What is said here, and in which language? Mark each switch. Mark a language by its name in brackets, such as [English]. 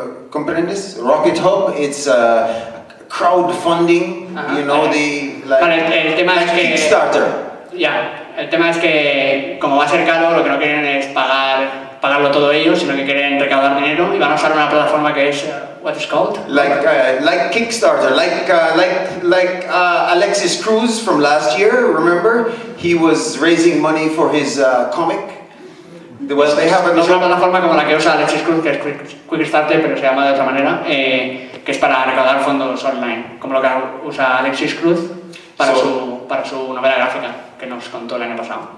[English] ¿Comprendes? Rocket Hub, it's crowdfunding, you know, [Spanish] el tema es que Kickstarter. El tema es que como va a ser caro, lo que no quieren es pagarlo todo ellos, sino que quieren recaudar dinero y van a usar una plataforma que es [English] what is called? Like Kickstarter, like Alexis Cruz from last year. Remember, he was raising money for his comic. Well, they have [Spanish] es una plataforma como la que usa Alexis Cruz, que es Quickstarter, pero se llama de otra manera, que es para recaudar fondos online, como lo que usa Alexis Cruz para su novela gráfica que nos contó el año pasado.